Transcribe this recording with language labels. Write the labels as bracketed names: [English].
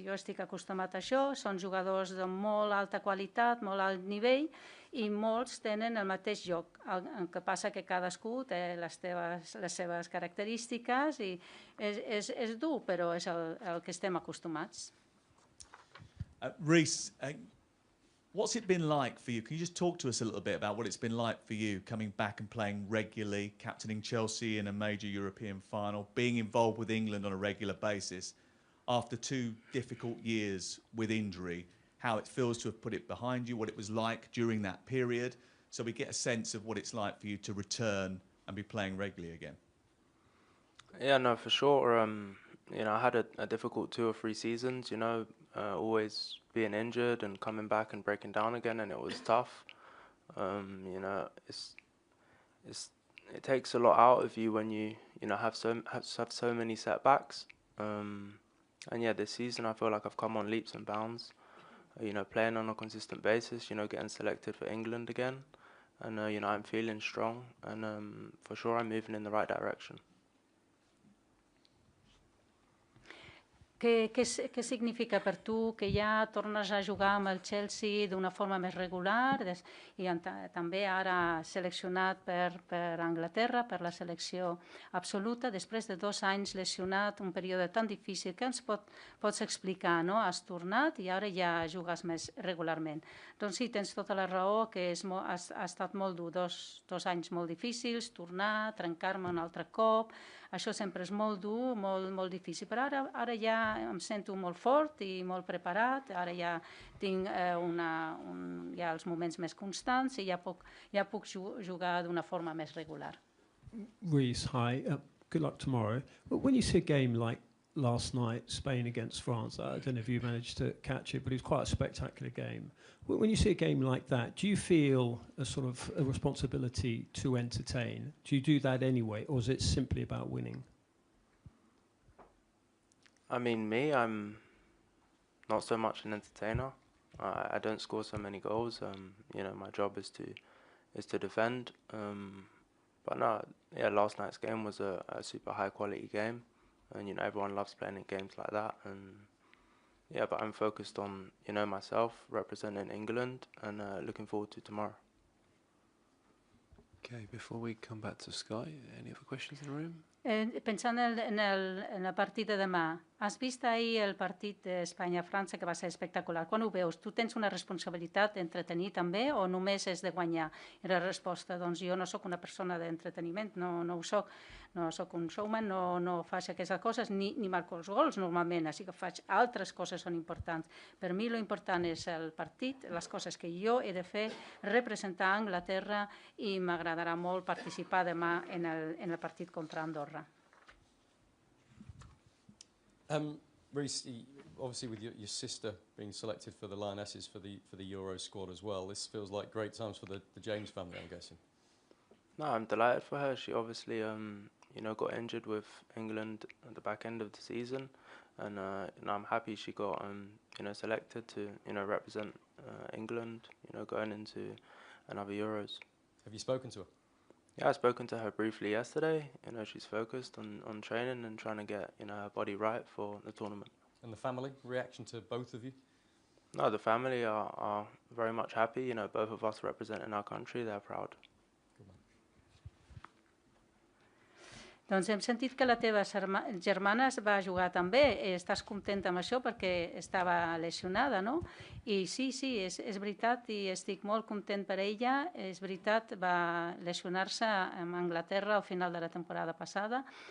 [Catalan] Jo estic acostumat a això, són jugadors de molt alta qualitat, molt alt nivell, i molts tenen el mateix joc. El que passa que cadascú té les seves característiques i és dur, però és el que estem acostumats. [English] Reece, what's it been like for you? Can you just talk to us a little bit about what it's been like for you coming back and playing regularly, captaining Chelsea in a major European final, being involved with England on a regular basis after 2 difficult years with injury, how it feels to have put it behind you, what it was like during that period, so we get a sense of what it's like for you to return and be playing regularly again? Yeah, no, for sure. You know, I had a difficult 2 or 3 seasons, you know, always being injured and coming back and breaking down again, and it was tough. You know, it takes a lot out of you when you know have so many setbacks. And yeah, this season I feel like I've come on leaps and bounds. You know, playing on a consistent basis. You know, getting selected for England again, and you know, I'm feeling strong, and for sure I'm moving in the right direction. [Catalan] Què significa per tu que ja tornes a jugar amb el Chelsea d'una forma més regular i també ara seleccionat per Anglaterra, per la selecció absoluta, després de 2 anys lesionat, un període tan difícil, que ens pots explicar, no? Has tornat i ara ja jugues més regularment. Doncs sí, tens tota la raó, que ha estat molt dur, 2 anys molt difícils, tornar, trencar-me un altre cop, això sempre és molt dur, molt difícil, però ara ja em sento molt fort i molt preparat, ara ja tinc ja els moments més constants i ja puc jugar d'una forma més regular. [English] Reece, hi. Good luck tomorrow. But when you see a game like last night, Spain against France, I don't know if you managed to catch it, but it was quite a spectacular game. When you see a game like that, do you feel a sort of a responsibility to entertain? Do you do that anyway, or is it simply about winning? I mean, I'm not so much an entertainer. I don't score so many goals. My job is to defend. But no, yeah, last night's game was a super high quality game, and everyone loves playing in games like that. And yeah, but I'm focused on myself representing England and looking forward to tomorrow. Okay, before we come back to Sky, any other questions in the room? [Catalan] Pensant en la partida de demà, has vist ahir el partit d'Espanya-França, que va ser espectacular. Quan ho veus, tu tens una responsabilitat d'entretenir també o només és de guanyar? I la resposta, doncs jo no sóc una persona d'entreteniment, no ho soc. No sóc un showman, no faig aquestes coses, ni marco els gols normalment, així que faig altres coses són importants. Per mi l'important és el partit, les coses que jo he de fer, representar Anglaterra, i m'agradarà molt participar demà en el partit contra Andorra. [English] Reece, obviously with your sister being selected for the Lionesses for the Euro squad as well, this feels like great times for the James family, I'm guessing. No, I'm delighted for her. She obviously got injured with England at the back end of the season, and I'm happy she got selected to represent England going into another Euros. Have you spoken to her? Yeah, I've spoken to her briefly yesterday. She's focused on training and trying to get her body right for the tournament. And the family reaction to both of you? No, the family are very much happy. Both of us representing our country, they're proud. [Catalan] Doncs hem sentit que la teva germana va jugar també. Estàs contenta amb això perquè estava lesionada, no? I sí, és veritat, i estic molt content per ella. És veritat, va lesionar-se amb Anglaterra al final de la temporada passada.